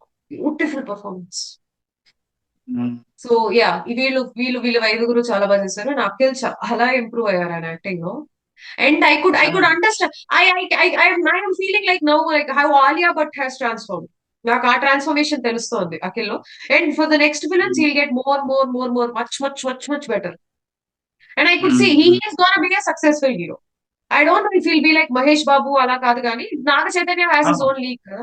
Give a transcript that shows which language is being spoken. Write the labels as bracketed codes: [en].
[te] Beautiful performance. So yeah, వీళ్ళు వీళ్ళు వీళ్ళు ఐదుగురు చాలా బాగా చేశారు. నా అఖిల్ చాలా ఇంప్రూవ్ అయ్యారు ఆయన యాక్టింగ్ లో. [en] And I could understand. I'm feeling like now, like how Alia Bhatt has transformed. [te] నాకు ఆ ట్రాన్స్ఫర్మేషన్ తెలుస్తోంది అఖిల్లో. [en] And for the next films he'll get more much better. And I could see he is gonna be a successful hero. I don't know if will be like Mahesh Babu [te] అలా కాదు, కానీ [en] Naga Chaitanya has his own league.